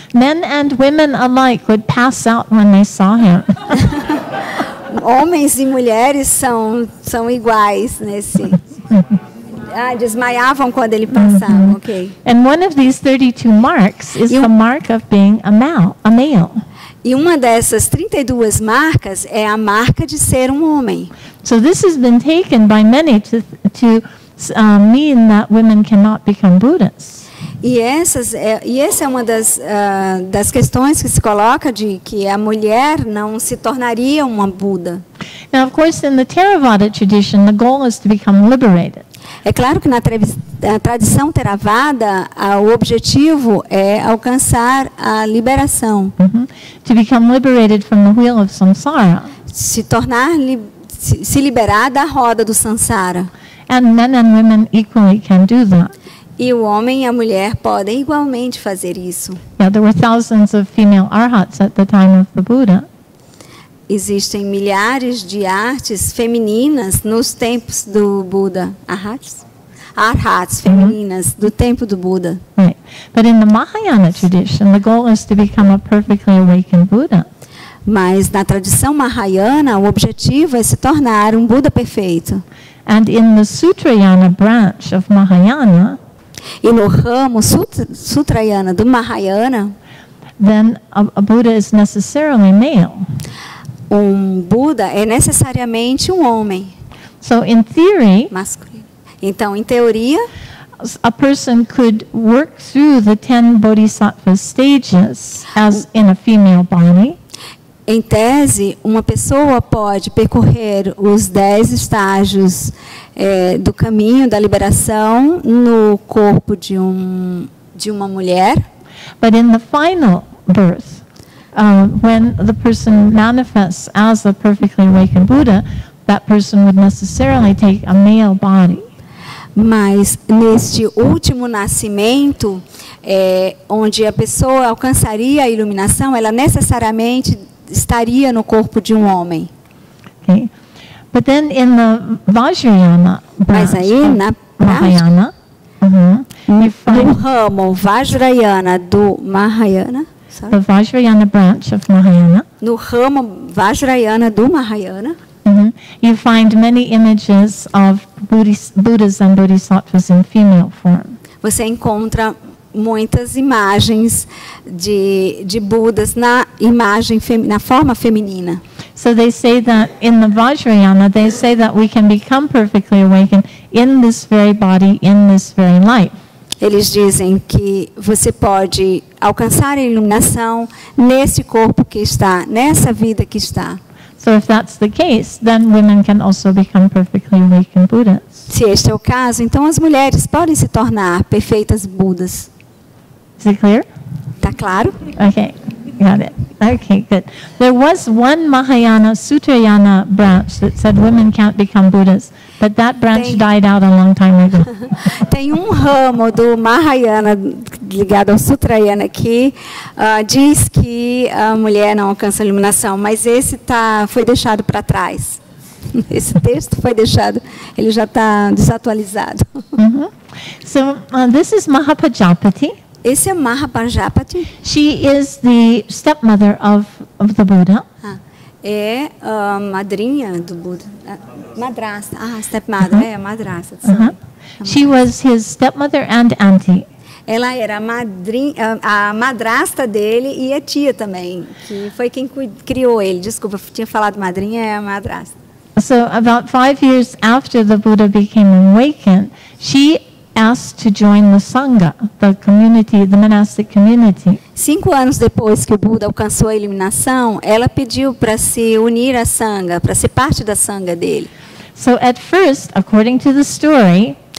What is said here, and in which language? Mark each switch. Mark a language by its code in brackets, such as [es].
[en] Men and women alike would pass out when they saw him. [pt] Homens e mulheres são iguais nesse. Desmaiavam quando ele passava. [en] Okay. And one of these 32 marks is the mark of being a male. [pt] E uma dessas 32 marcas é a marca de ser um homem. [en] So this has been taken by many to mean that women cannot become Buddhas. [pt] E essa é uma das questões que se coloca de que a mulher não se tornaria uma Buda. [en] Now, of course, in the Theravada tradition, the goal is to become liberated. [pt] É claro que na tradição Theravada, o objetivo é alcançar a liberação. [en] To become liberated from the wheel of samsara. [pt] Se liberar da roda do samsara. [en] And men and women equally can do that. [pt] E o homem e a mulher podem igualmente fazer isso. [en] Yeah, there were thousands of female arhats at the time of the Buddha. [pt] Existem milhares de artes femininas nos tempos do Buda. Arhats femininas do tempo do Buda. [en] Right. But in the Mahayana tradition, the goal is to become a perfectly awakened Buddha. [pt] Mas na tradição Mahayana, o objetivo é se tornar um Buda perfeito. [en] And in the Sutrayana branch of Mahayana, [pt] e no ramo Sutrayana do Mahayana, [en] then a Buddha is necessarily male. [pt] Buda é necessariamente um homem. [en] So in theory, [pt] masculino. Então, em teoria, [en] a person could work through the 10 bodhisattva stages as in a female body. [pt] Em tese, uma pessoa pode percorrer os 10 estágios do caminho da liberação no corpo de uma mulher. [en] But in the final birth, when the person manifests as a perfectly awakened Buddha, that person would necessarily take a male body. [pt] Mas neste último nascimento, onde a pessoa alcançaria a iluminação, ela necessariamente estaria no corpo de um homem. [en] Okay. But then in the Vajrayana [pt] Mas [en] branch [pt] aí, [en] of [pt] na [en] Mahayana, you [pt] no [en] find [pt] ramo Vajrayana do Mahayana, [en] the Vajrayana branch of Mahayana. [pt] no ramo Vajrayana do Mahayana, [en] You find many images of Buddhas and Bodhisattvas in female form. [pt] você encontra muitas imagens de Budas na na forma feminina. [en] So they say that in the Vajrayana, they say that we can become perfectly awakened in this very body, in this very life. [pt] Eles dizem que você pode alcançar a iluminação nesse corpo que está, nessa vida que está. [en] So if that's the case, then women can also become perfectly awakened Buddhas. [pt] Se este é o caso, então as mulheres podem se tornar perfeitas Budas. [en] Is it clear? [pt] Tá claro? [en] Okay, got it. Okay, good. There was one Mahayana Sutrayana branch that said women can't become Buddhas, but that branch died out a long time ago. [pt] Tem um ramo do Mahayana ligado ao Sutrayana que diz que a mulher não alcança a iluminação, mas esse foi deixado para trás. Esse texto foi deixado, ele já está desatualizado. [en] So this is Mahapajapati. [pt] Esse é Mahapajapati. [en] She is the stepmother of the Buddha. [pt] É a madrinha do Buda. Madrasta. Stepmother. É, madrasta. [en] She was his stepmother and auntie. [pt] Ela era a madrasta dele e a tia também, que foi quem criou ele. Desculpa, eu tinha falado madrinha, é a madrasta. [en] So about 5 years after the Buddha became awakened, she asked to join the Sangha, the community, the monastic community. [pt] 5 anos depois que o Buda alcançou a iluminação, ela pediu para se unir à Sangha, para ser parte da Sangha dele. [en] So at first, according to the story,